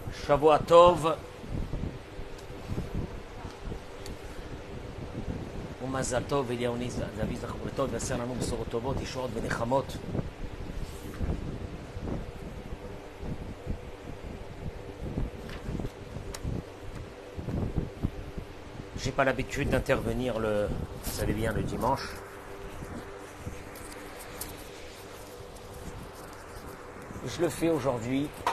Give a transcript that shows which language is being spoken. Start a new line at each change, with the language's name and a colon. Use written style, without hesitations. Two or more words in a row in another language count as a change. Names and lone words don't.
Hebrew: שבוע טוב ומזל טוב ואליהו זהבי זכרו לטוב ועשר לנו בשורות טובות, ישועות ונחמות.
French: J'ai pas l'habitude d'intervenir vous savez bien, le dimanche. Je le fais aujourd'hui.